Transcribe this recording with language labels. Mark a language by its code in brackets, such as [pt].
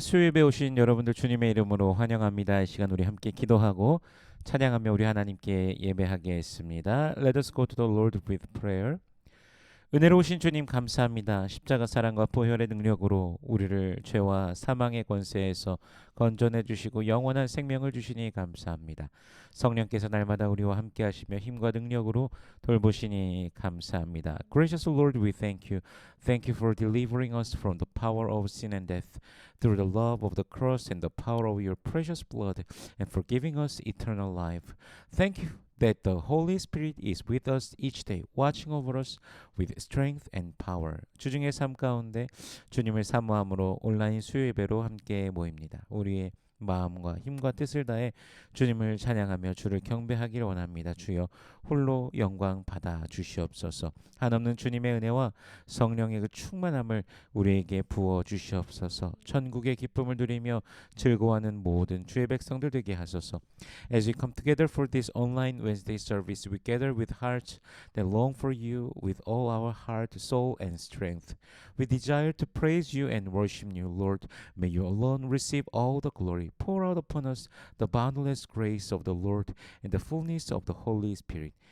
[ko] 수요일에 오신 여러분들 주님의 이름으로 환영합니다. 이 시간 우리 함께 기도하고 찬양하며 우리 하나님께 예배하겠습니다. [en] Let us go to the Lord with prayer. [ko] 은혜로우신 주님 감사합니다. 십자가 사랑과 보혈의 능력으로 우리를 죄와 사망의 권세에서 건져내 주시고 영원한 생명을 주시니 감사합니다. 성령께서 날마다 우리와 함께 하시며 힘과 능력으로 돌보시니 감사합니다. [en] Gracious Lord, we thank you. Thank you for delivering us from the power of sin and death through the love of the cross and the power of your precious blood and for giving us eternal life. Thank you that the Holy Spirit is with us each day, watching over us with strength and power. [ko] 주중의 삶 가운데 주님을 사모함으로 온라인 수요 예배로 함께 모입니다. 우리의 마음과 힘과 뜻을 다해 주님을 찬양하며 주를 경배하기를 원합니다. 주여 홀로 영광 받아 주시옵소서. 한없는 주님의 은혜와 성령의 그 충만함을 우리에게 부어 주시옵소서. 천국의 기쁨을 누리며 즐거워하는 모든 주의 백성들 되게 하소서. [en] As we come together for this online Wednesday service, we gather with hearts that long for you with all our heart, soul, and strength. We desire to praise you and worship you, Lord. May you alone receive all the glory. Pour out upon us the boundless grace of the Lord and the fullness of the Holy Spirit.